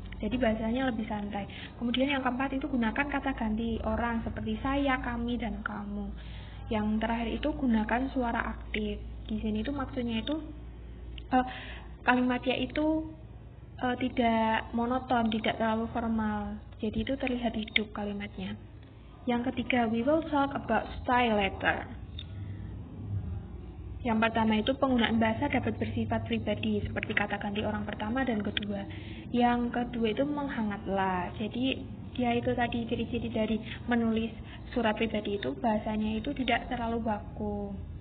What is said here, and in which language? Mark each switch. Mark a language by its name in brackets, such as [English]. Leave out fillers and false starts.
[Indonesian] Jadi bahasanya lebih santai. Kemudian yang keempat itu gunakan kata ganti orang seperti saya, kami, dan kamu. Yang terakhir itu gunakan suara aktif. Di sini itu maksudnya itu kalimatnya itu tidak monoton, tidak terlalu formal. Jadi itu terlihat hidup kalimatnya. Yang ketiga, [English] we will talk about style letter. [Indonesian] Yang pertama itu penggunaan bahasa dapat bersifat pribadi, seperti kata ganti orang pertama dan kedua. Yang kedua itu menghangatlah. Jadi dia itu tadi ciri-ciri dari menulis surat pribadi itu bahasanya itu tidak terlalu baku.